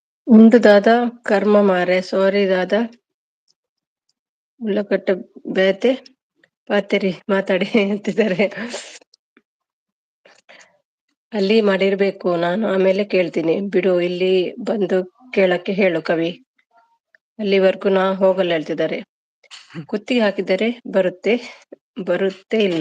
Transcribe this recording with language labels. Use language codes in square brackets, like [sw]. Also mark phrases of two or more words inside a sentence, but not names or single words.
[tcy] ಉಂಡು ದಾದ ಕರ್ಮ ಮಾರೆ ಸಾರಿ ದಾದ ಉಳ್ಳಕಟ್ಟ ಬೇತೆ ಪಾತೆರಿ [kn] ಮಾತಾಡಿ ಅಂತಿದ್ದಾರೆ. ಅಲ್ಲಿ ಮಾಡಿರ್ಬೇಕು, ನಾನು ಆಮೇಲೆ ಕೇಳ್ತೀನಿ ಬಿಡು, ಇಲ್ಲಿ ಬಂದು ಕೇಳಕ್ಕೆ ಹೇಳು ಕವಿ, ಅಲ್ಲಿವರೆಗೂ ನಾ ಹೋಗಲ್ಲ ಹೇಳ್ತಿದ್ದಾರೆ. ಕುತ್ತಿಗೆ ಹಾಕಿದರೆ ಬರುತ್ತೆ, ಬರುತ್ತೆ ಇಲ್ಲ.